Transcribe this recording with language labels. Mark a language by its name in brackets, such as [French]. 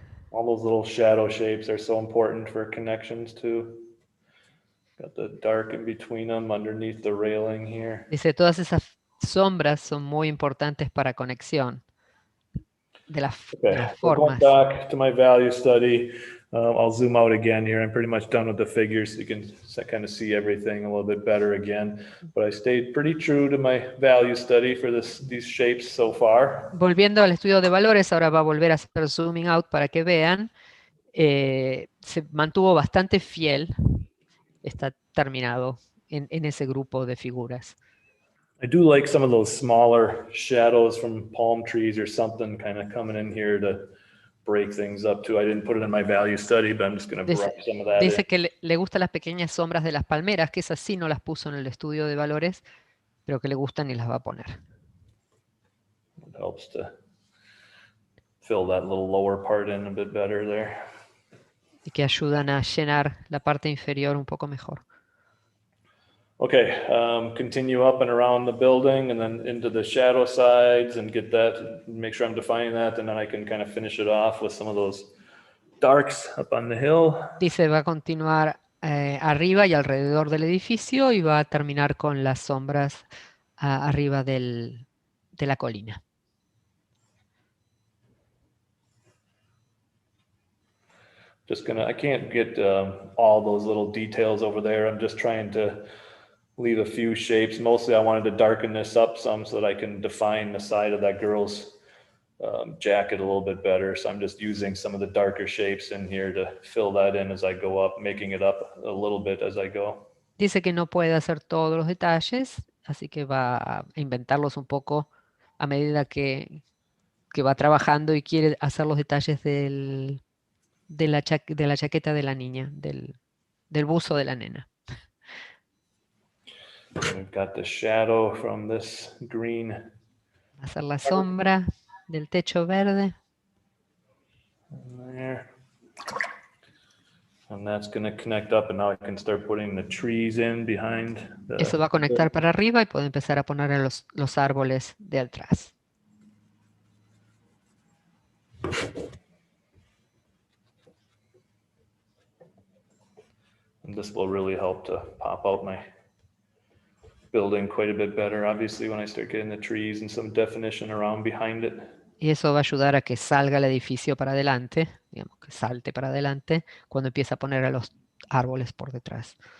[English] All those little shadow shapes are so important for connections too. Got the dark in between them underneath the railing here. [Spanish] Dice, todas esas sombras son muy importantes para conexión de las [English] so going back to my value study, I'll zoom out again here. I'm pretty much done with the figures, so you can kind of see everything a little bit better again. But I stayed pretty true to my value study for these shapes so far. [Spanish] Volviendo al estudio de valores, ahora va a volver a hacer zooming out para que vean. Se mantuvo bastante fiel, está terminado en ese grupo de figuras. [English] I do like some of those smaller shadows from palm trees or something kind of coming in here to break things up too. I didn't put it in my value study, but I'm just going to brush some of that in. [Spanish] Dice que le gustan las pequeñas sombras de las palmeras, que esas sí no las puso en el estudio de valores, pero que le gustan y las va a poner. [English] It helps to fill that little lower part in a bit better there. [Spanish] Y que ayudan a llenar la parte inferior un poco mejor. [English] Okay, continue up and around the building and then into the shadow sides and get that, make sure I'm defining that, and then I can kind of finish it off with some of those darks up on the hill. [Spanish] Dice, va a continuar arriba y alrededor del edificio y va a terminar con las sombras arriba de la colina. [English] I can't get all those little details over there. I'm just trying to leave a few shapes. Mostly I wanted to darken this up some so that I can define the side of that girl's jacket a little bit better. So I'm just using some of the darker shapes in here to fill that in as I go up, making it up a little bit as I go. [Spanish] Dice que no puede hacer todos los detalles, así que va a inventarlos un poco a medida que va trabajando y quiere hacer los detalles de la chaqueta de la niña, del buzo de la nena. [English] We've got the shadow from this green. [Spanish] Va a hacer la sombra del techo verde. [English] There. And that's going to connect up, and now I can start putting the trees in behind. [Spanish] Eso va a conectar para arriba y puede empezar a poner a los árboles de atrás. [English] And this will really help to pop out my building quite a bit better, obviously, when I start getting the trees and some definition around behind it. [Spanish] Y eso va a ayudar a que salga el edificio para adelante, digamos, que salte para adelante cuando empieza a poner a los árboles por detrás.